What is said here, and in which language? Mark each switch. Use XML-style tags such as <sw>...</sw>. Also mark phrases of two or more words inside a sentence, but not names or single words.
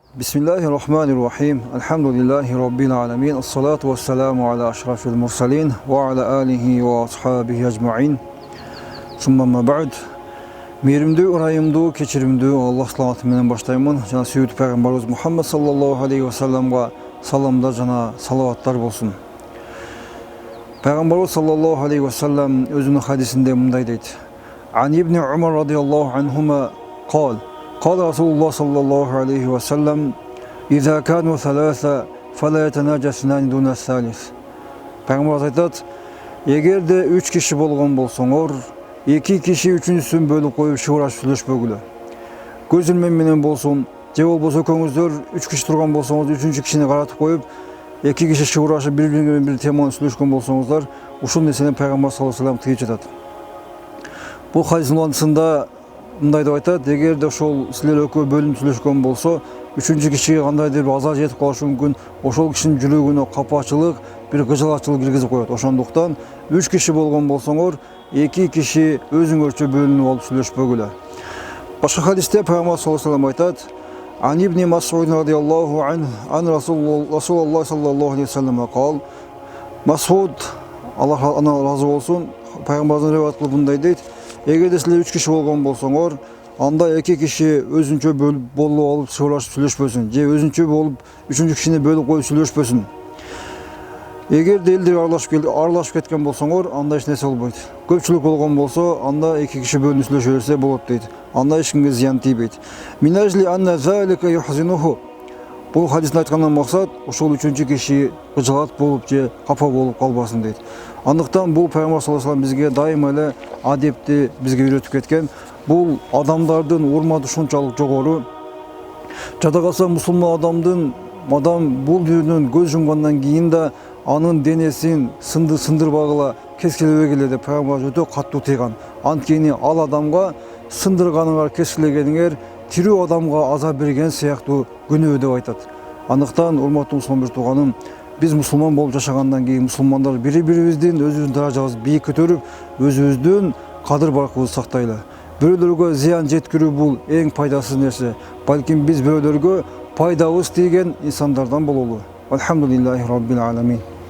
<ar>بسم الله الرحمن الرحيم. الحمد لله رب العالمين. الصلاة والسلام على أشرف المرسلين وعلى آله وأصحابه أجمعين. ثم بعد.</ar> <ky>Merimdүү, ырайымдуу, кечиримдүү Аллах саламаты менен баштаймын. Жана сүйүктүү пайгамбарыбыз Мухаммад</ky> <ar>صلى الله عليه وسلم</ar> <ky>саламдар жана салаваттар болсун. Пайгамбарыбыз</ky> <ar>صلى الله عليه وسلم</ar> <ky>өзүнүн хадисинде мындай дейт:</ky> <ar>عن ابن عمر رضي الله عنهما قال قال رسول الله صلى الله عليه وسلم إذا كانوا ثلاثة فلا يتناجى اثنان دون الثالث.</ar> <ky>Peygamber aytат, эгерде 3 киши болгон болсоңор, 2 киши үчүнчүсүн бөлүп коюп шыбырашып сүйлөшпөгүлө. Көз илмем менен болсун, же болбосо экөөңүздөр 3 киши турган болсоңуз, 3-чү кишини каратып коюп, 2 киши шыбырашып бири-бири менен бир теманы сүйлөшкөн болсоңуздар, ушул нерсени Пайгамбар</ky> <ar>صلى الله عليه وسلم</ar> <ky>тыйып жатат. Бул хадистин улантысында мындай деп айтат: эгерде ошол силер экөө бөлүнүп сүйлөшкөн болсо, 3-чү кишиге кандайдыр бир азар жетип калышы мүмкүн, ошол кишинин жүрөгүнө капачылык, бир кыжалачылык киргизип коет. Ошондуктан 3 киши болгон болсоңор, 2 киши өзүңөрчө бөлүнүп алып сүйлөшпөгүлө. Башка хадисте Пайгамбар</ky> <ar>صلى الله عليه وسلم айтат: عن ابن مسعود رضي الله عنه عن رسول الله صلى الله عليه وسلم قال.</ar> <ky>Мас'уд, Аллах андан разы болсун, Пайгамбардан риваят кылып мындай дейт: эгерде силер 3 киши болгон болсоңор, анда 2 киши өзүнчө болуп алып шыбырлашып сүйлөшпөсүн, же өзүнчө болуп 3-чү кишини бөлүп коюп сүйлөшпөсүн. Эгерде элдер аралашып кеткен болсоңор, анда эч нерсе болбойт. Көпчүлүк болгон болсо, анда 2 киши бөлүнүп сүйлөшө берсе болот дейт. Анда эч кимге зыян тийбейт.</ky> <ar>من أجل أن ذلك يحزنه.</ar> <ky>Бул хадистин айткандан максат, ошол 3-чү киши кыжалат болуп же капа болуп калбасын дейт. Андыктан бул Пайгамбар</ky> <ar>صلى الله عليه وسلم</ar> <ky>бизге дайыма эле адепти бизге үйрөтүп кеткен. Бул адамдардын урматы ушунчалык жогору. Жада калса мусулман адам бул дүйнөдөн көз жумгандан кийин да анын денесин сындырбагыла, кескилебегиле деп Пайгамбар өтө катуу тыйган. Анткени ал адамга сындырганыңар, кескилегениңер тирүү адамга азап берген сыяктуу күнөө деп айтат. Андыктан урматтуу мусулман бир тууганым, биз мусулман болуп жашагандан кийин мусулмандар бири-бирибиздин өзүбүздүн даражабызды бийик көтөрүп, өзүбүздүн кадыр-баркыбызды сактайлы. Бирөөлөргө зыян жеткирүү бул эң пайдасыз нерсе. Балким биз бирөөлөргө пайдабыз тийген инсандардан бололу.</ky> <ar>الحمد لله رب العالمين.</ar>